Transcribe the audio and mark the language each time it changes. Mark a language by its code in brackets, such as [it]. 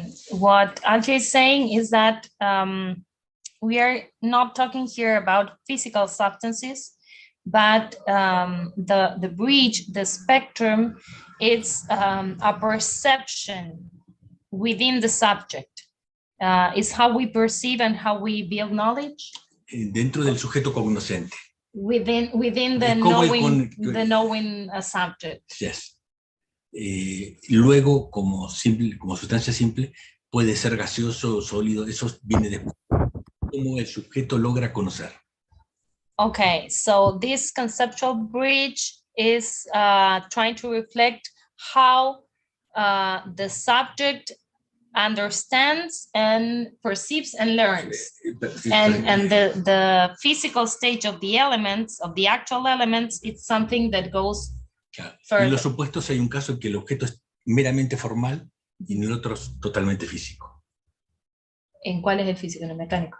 [en] What Alfio is saying is that we are not talking here about physical substances, but the bridge, the spectrum, it's a perception within the subject. It's how we perceive and how we build knowledge. [es] Dentro del sujeto cognoscente. [en] Within the knowing subject. Yes. [es] Luego, como sustancia simple, puede ser gaseoso o sólido, eso viene después. Cómo el sujeto logra conocer. [en] Okay, so this conceptual bridge is trying to reflect how the subject understands and perceives and learns. And the physical stage of the elements, of the actual elements, it's something that goes further. [es] En los supuestos hay un caso en que el objeto es meramente formal y en el otro es totalmente físico. ¿En cuál es el físico? ¿En el mecánico?